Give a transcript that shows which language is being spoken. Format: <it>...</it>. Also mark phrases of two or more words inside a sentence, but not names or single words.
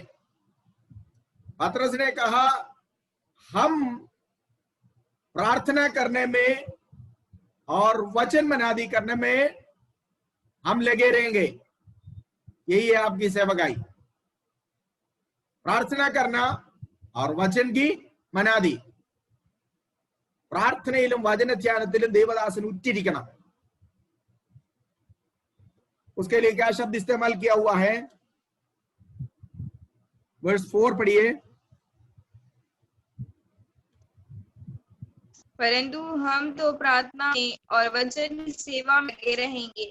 <hi>पतरस ने कहा हम प्रार्थना करने में और वचन मनादी करने में हम लगे रहेंगे। यही है आपकी सेवकाई, प्रार्थना करना और वचन की मनादी।</hi> <ml>പ്രാർത്ഥനയിലും വചനധ്യാനത്തിലും ദേവദാസൻ ഉറ്റിരിക്കണം।</ml> <hi>उसके लिए क्या शब्द इस्तेमाल किया हुआ है? वर्स 4 पढ़िए। परंतु हम तो प्रार्थना में और वचन की सेवा में लगे रहेंगे।</hi>